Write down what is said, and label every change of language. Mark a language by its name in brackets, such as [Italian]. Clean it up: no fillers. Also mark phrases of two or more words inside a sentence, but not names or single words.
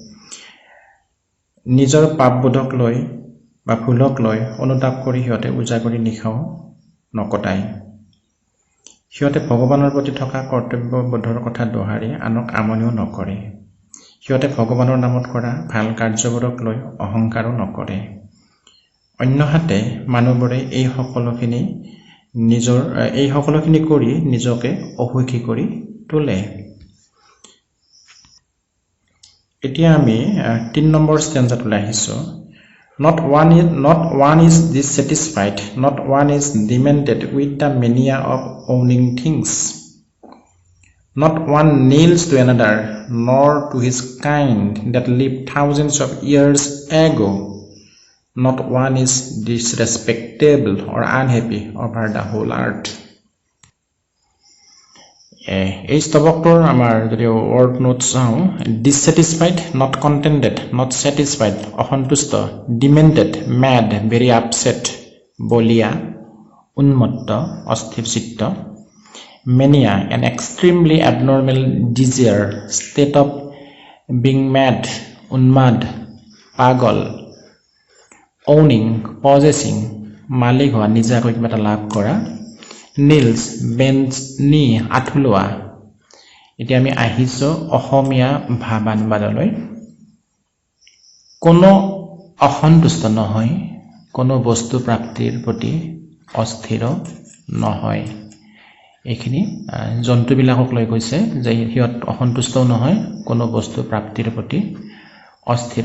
[Assamese] নিজৰ পাপবোধক লৈ বা ভুলক লৈ অনুতাপ কৰি সিহঁতে উজাগৰি নিশাও নকটায় সিহঁতে ভগৱানৰ প্ৰতি থকা কৰ্তব্যবোধৰ কথা দোহাৰি আনক আমনিও নকৰে সিহঁতে ভগৱানৰ নামত কৰা ভাল কাৰ্যবোৰক লৈ অহংকাৰো নকৰে অন্যহাতে মানুহবোৰে এই সকলোখিনি কৰি নিজকে অসুখী কৰি তোলে এতিয়া আমি 3 নম্বৰ ষ্টেঞ্জাটোলৈ আহিছো [English] Not one is dissatisfied, not one is demented with the mania of owning things. Not one kneels to another, nor to his kind that lived thousands of years ago. Not one is disrespectable or unhappy over the whole earth. [Assamese] এই স্তবকটোৰ আমাৰ যদি [English] word notes [Assamese] চাওঁ [English] dissatisfied not contented not satisfied [Assamese] অসন্তুষ্ট [English] demented mad very upset [Assamese] বলিয়া উন্মত্ত অস্থিৰচিত্ত [English] mania an extremely abnormal desire state of being mad [Assamese] উন্মাদ পাগল [English] owning possessing [Assamese] মালিক হোৱা নিজাকৈ কিবা এটা লাভ কৰা [English] Nils bends knee [Assamese] আঠুলোৱা এতিয়া আমি আহিছো অসমীয়া ভাৱানুবাদলৈ কোনো অসন্তুষ্ট নহয় কোনো বস্তু প্ৰাপ্তিৰ প্ৰতি অস্থিৰ নহয় এইখিনি জন্তুবিলাকক লৈ কৈছে যে সিহঁত অসন্তুষ্টও নহয় কোনো বস্তু প্ৰাপ্তিৰ প্ৰতি অস্থিৰ